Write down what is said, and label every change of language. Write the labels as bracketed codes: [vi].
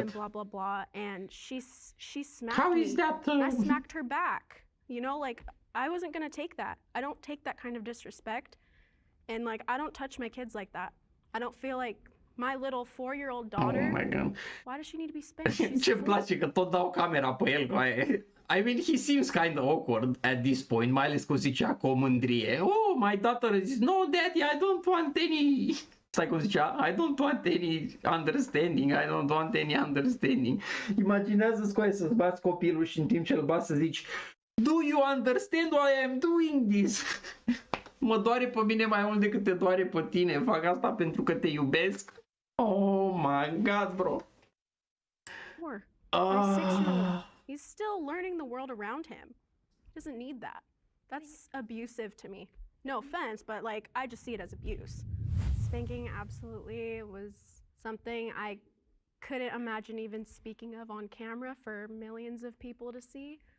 [en] And blah blah blah, and she smacked How me. Is that? I smacked her back. You know, like, I wasn't gonna take that. I don't take that kind of disrespect. And like, I don't touch my kids like that. I don't feel like my little 4-year-old daughter, Oh my God. why does she need to be spanked? She's [ro] Ce-mi place că tot dau camera pe el, cu aia. [en] I mean, he seems kind of awkward at this point, [ro] mai ales că o zicea cu o mândrie. [en] Oh, my daughter is, no, daddy, I don't want any... [ro] Stai cum zicea, [en] I don't want any understanding, I don't want any understanding. [ro] Imaginează-ți cu aia să-ți bați copilul și în timp ce îl bați să zici, [en] do you understand why I'm doing this? [ro] Mă doare pe mine mai mult decât te doare pe tine, fac asta pentru că te iubesc. [en] Oh my God, bro. My 6-year-old, he's still learning the world around him. He doesn't need that. That's abusive to me. No offense, but like, I just see it as abuse. Spanking absolutely was something I couldn't imagine even speaking of on camera for millions of people to see.